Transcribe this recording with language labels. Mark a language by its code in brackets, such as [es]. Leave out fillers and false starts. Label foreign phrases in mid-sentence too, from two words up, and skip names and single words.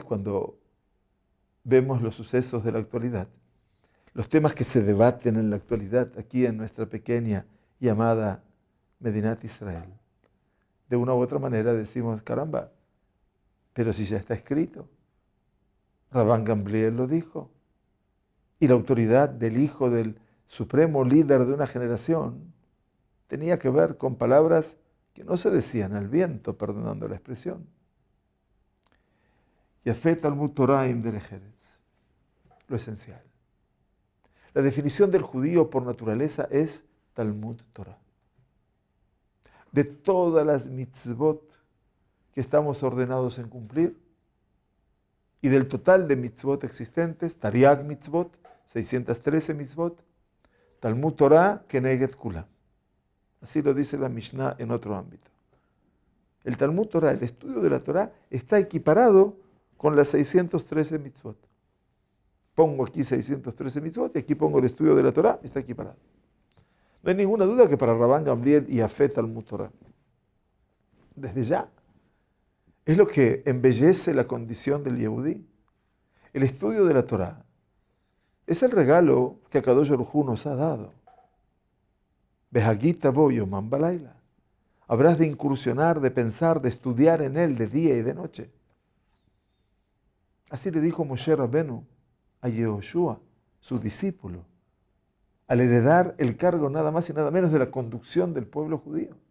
[es] cuando vemos los sucesos de la actualidad, los temas que se debaten en la actualidad aquí en nuestra pequeña y amada Medinat Israel, de una u otra manera decimos: caramba, pero si ya está escrito, Rabban Gamliel lo dijo, y la autoridad del hijo del supremo líder de una generación tenía que ver con palabras que no se decían al viento, perdonando la expresión. [he] יפה תלמוד תורה עם דרך ארץ, [es] lo esencial. La definición del judío por naturaleza es [he] תלמוד תורה. [es] De todas las mitzvot que estamos ordenados en cumplir, y del total de mitzvot existentes, [he] תרי"ג מצוות, 613 מצוות, תלמוד תורה כנגד כולם. [es] Así lo dice la Mishnah en otro ámbito. El [he] תלמוד תורה, [es] el estudio de la Torah, está equiparado con las 613 mitzvot. Pongo aquí 613 mitzvot y aquí pongo el estudio de la Torah, está equiparado. No hay ninguna duda que para Rabban Gamliel y [he] יפה תלמוד תורה, [es] desde ya, es lo que embellece la condición del Yehudí. El estudio de la Torah es el regalo que Akadosh Baruj Hu nos ha dado. [he] והגית בו יומם ולילה. [es] Habrás de incursionar, de pensar, de estudiar en él de día y de noche. Así le dijo Moshe Rabbenu a Yehoshua, su discípulo, al heredar el cargo nada más y nada menos de la conducción del pueblo judío.